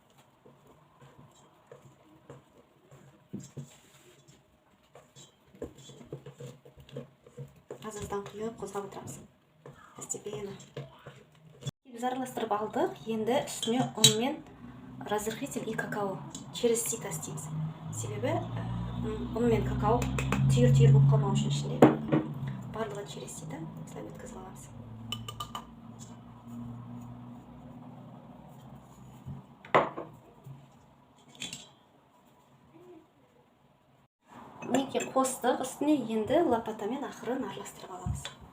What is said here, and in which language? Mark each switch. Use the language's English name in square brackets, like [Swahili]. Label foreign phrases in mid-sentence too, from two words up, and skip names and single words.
[Kazakh] Азыздан құйып қозғап отырамыз. Постепенно. Біз араластырып алдық. Енді үстіне ұн мен [Russian] разрыхлитель и какао через сито [Kazakh] істейміз. Себебі ұн мен какао түйір-түйір болып қалмау үшін ішінде. Барлығы [Russian] через сито [Kazakh] осылай өткізіп аламыз. Қостық үстіне енді лопатамен ақырын араластырып аламыз.